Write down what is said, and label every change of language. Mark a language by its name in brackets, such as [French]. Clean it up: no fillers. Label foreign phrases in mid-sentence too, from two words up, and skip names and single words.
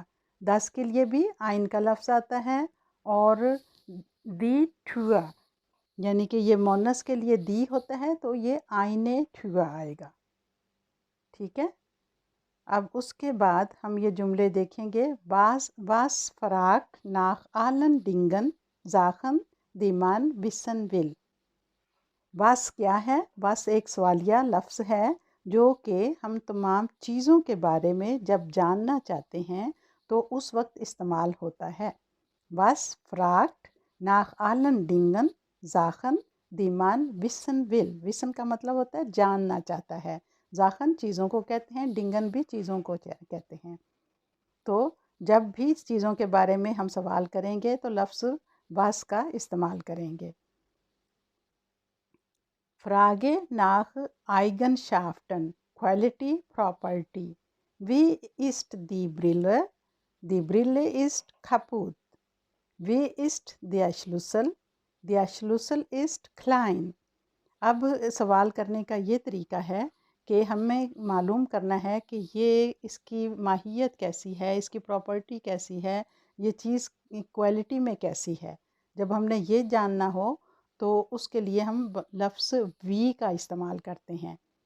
[Urdu] 10 کے لیے بھی ein کا لفظ آتا ہے, اور [German] die Tür [Urdu] یعنی کہ یہ مونس کے لیے دی ہوتا ہے, تو یہ [German] eine Tür [Urdu] آئے گا, ٹھیک ہے. اب اس کے بعد ہم یہ جملے دیکھیں گے. [German] was fragt nach allen Dingen Sachen, die man wissen will. [Urdu] was کیا ہے. was ایک سوالیہ لفظ ہے جو کہ ہم تمام چیزوں کے بارے میں جب جاننا چاہتے ہیں تو اس وقت استعمال ہوتا ہے. [German] was fragt nach allen Dingen Sachen, die man wissen will. [Urdu] wissen کا مطلب ہوتا ہے جاننا چاہتا ہے. Sachen چیزوں کو کہتے ہیں, Dingen بھی چیزوں کو کہتے ہیں. تو جب بھی چیزوں کے بارے میں ہم سوال کریں گے تو لفظ was کا استعمال کریں گے. [German] Frage nach Eigenschaften, [English] Quality, Property. [German] Wie ist die Brille? Die Brille ist kaputt. Wie ist der Schlüssel? Der Schlüssel ist klein. [Urdu] اب سوال کرنے کا یہ طریقہ ہے کہ ہمیں معلوم کرنا ہے کہ یہ اس کی ماہیت کیسی ہے, اس کی پراپرٹی کیسی ہے, یہ چیز کوالٹی میں کیسی ہے. جب ہم نے یہ جاننا ہو تو اس کے لیے ہم لفظ وی کا استعمال کرتے ہیں.